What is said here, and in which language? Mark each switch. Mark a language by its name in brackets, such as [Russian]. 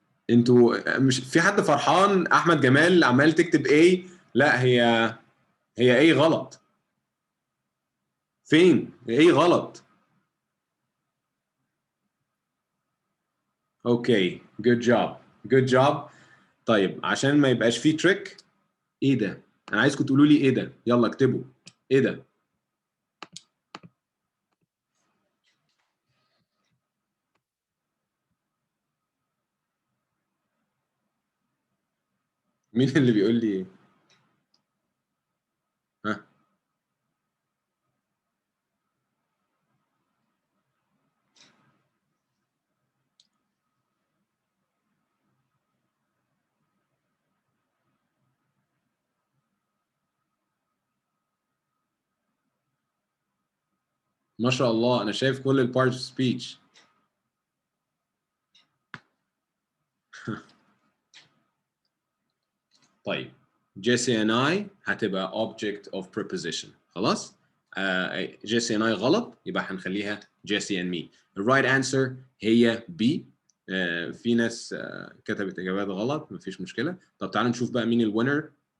[Arabic] انتوا مش في حد فرحان؟ احمد جمال عمال تكتب ايه؟ لا هي ايه غلط. فين؟ ايه غلط؟ اوكي [English] good job good job. [Arabic] طيب عشان ما يبقاش فيه تريك, ايه ده؟ انا عايزكم تقولوا لي ايه ده. يلا اكتبوا ايه ده. مين اللي بيقول لي؟ ها ما شاء الله انا شايف كل البارت اوف سبيتش. [English] طيب Jesse and I هتبقى object of preposition. [Arabic] خلاص. [English] Jesse and I غلط, يبقى هنخليها Jesse and me. The right answer هي B. [Arabic] في ناس كتبت اجابات غلط, مفيش مشكله. طب تعالوا نشوف بقى مين الوينر.